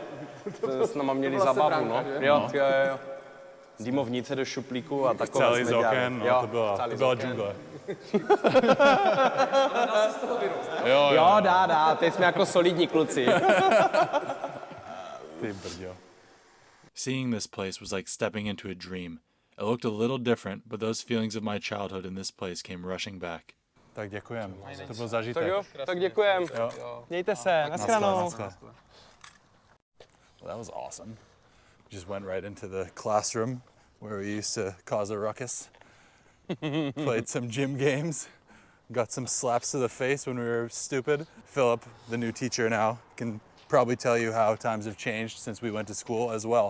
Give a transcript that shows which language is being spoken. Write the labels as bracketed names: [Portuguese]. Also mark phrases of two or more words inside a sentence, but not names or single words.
[Czech] To s náma měli byla zabavu, sebranka, no. že? Jo. Dýmovnice do šuplíku a takové Celý jsme z dělali. oken, no, Jo, to byla celý z oken. džungle. Dá se z toho vyrost. Jo, dá, teď jsme jako solidní kluci. Ty brďo. [English] Seeing this place was like stepping into a dream. It looked a little different, but those feelings of my childhood in this place came rushing back. [Czech] Tak děkujem, to byl zážitek. Tak jo, tak děkujem. Jo. Mějte se, nashledanou. [English] Well, that was awesome. Just went right into the classroom where we used to cause a ruckus. Played some gym games. Got some slaps to the face when we were stupid. Philip, the new teacher now, can probably tell you how times have changed since we went to school as well.